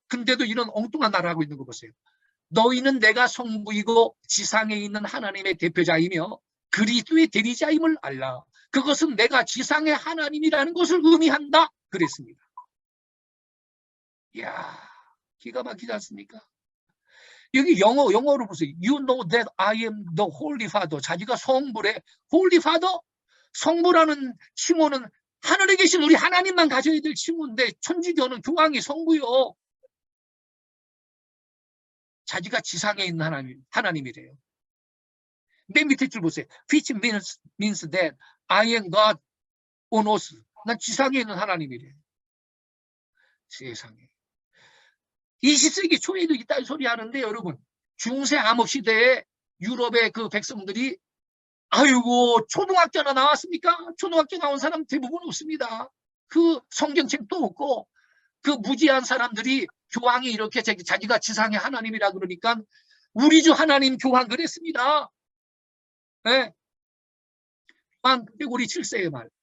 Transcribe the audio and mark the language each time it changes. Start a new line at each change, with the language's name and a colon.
Korean: 근데도 이런 엉뚱한 말을 하고 있는 거 보세요. 너희는 내가 성부이고 지상에 있는 하나님의 대표자이며 그리스도의 대리자임을 알라. 그것은 내가 지상의 하나님이라는 것을 의미한다. 그랬습니다. 이야, 기가 막히지 않습니까? 여기 영어로 보세요.
English: You know that I am the Holy Father.
Korean: 자기가 성부래. Holy Father? 성부라는 칭호는 하늘에 계신 우리 하나님만 가져야 될 칭호인데 천주교는 교황이 성부요. 자기가 지상에 있는 하나님이래요. 맨 밑에 줄 보세요.
English: Which means that I am God on earth.
Korean: 난 지상에 있는 하나님이래요. 세상에. 20세기 초에도 이딴 소리 하는데 여러분, 중세 암흑시대에 유럽의 그 백성들이 아이고 초등학교나 나왔습니까? 초등학교 나온 사람 대부분 없습니다. 그 성경책도 없고 그 무지한 사람들이 교황이 이렇게 자기가 지상의 하나님이라 그러니까 우리 주 하나님 교황 그랬습니다. 네. 우리 7세의 말.